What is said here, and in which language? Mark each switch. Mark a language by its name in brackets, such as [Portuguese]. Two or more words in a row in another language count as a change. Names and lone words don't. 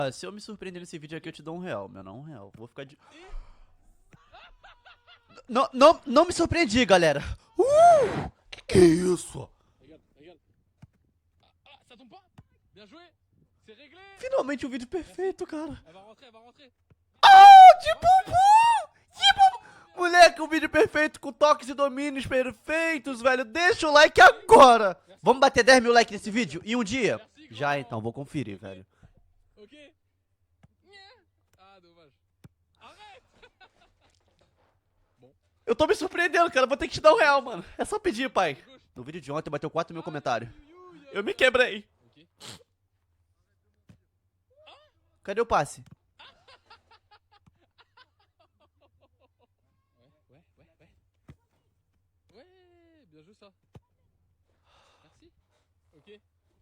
[Portuguese] Se eu me surpreender nesse vídeo aqui, eu te dou R$1, meu, não R$1. Vou ficar de... Não me surpreendi, galera. Que é isso? [French] Regarde, regarde. Ah, ça tombe pas. Bien joué. C'est réglé. [Portuguese] Finalmente um vídeo perfeito, cara. [French] Elle va rentrer, elle va rentrer. [Portuguese] De bumbum! De bumbum! Moleque, um vídeo perfeito com toques e domínios perfeitos, velho. Deixa o like agora. Vamos bater 10 mil likes nesse vídeo em um dia? Já então, vou conferir, velho. [French] Ok. Ah, dommage. Arrête. [Portuguese] Eu tô me surpreendendo, cara. Vou ter que te dar R$1, mano. É só pedir, pai. No vídeo de ontem bateu 4 mil comentários. Eu me quebrei. Ok. Cadê o passe? [French] Ouais. Ouais, bien joué ça. Merci. Ok.